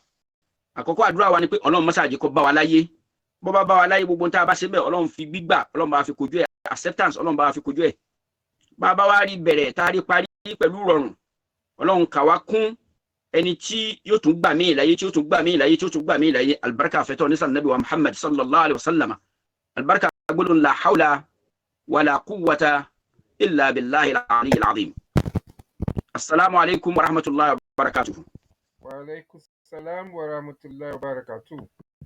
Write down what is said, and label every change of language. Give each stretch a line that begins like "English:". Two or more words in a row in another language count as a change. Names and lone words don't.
Yoruba: Àkọ́kọ́ àdúrà wa ni pé Ọlọ́run má ṣàjẹ́ kó bá wa láyé. Bó bá wa láyé, gbogbo ohun tá a bá ṣe bẹ́ẹ̀ Ọlọ́run fi gbígbà, Ọlọ́run bá fi kojú ẹ̀, acceptance Ọlọ́run bá fi kojú ẹ̀. Bá wa rí bẹ̀rẹ̀ tá a rí parí pẹ̀lú rọrùn, Ọlọ́run kà wá kún ẹni tí yóò tún gbà mí láyé, tí yóò tún gbà mí láyé, tí yóò tún gbà mí láyé. Albarka fẹ́tọ́ ní sàn Nabi wa Muhammad
Arabic: صلى الله عليه وسلم.
Yoruba: Albarka gbólóhùn
Arabic: لا حول ولا قوة إلا بالله العلي العظيم. السلام عليكم ورحمة الله وبركاته. وعليكم السلام ورحمة الله وبركاته.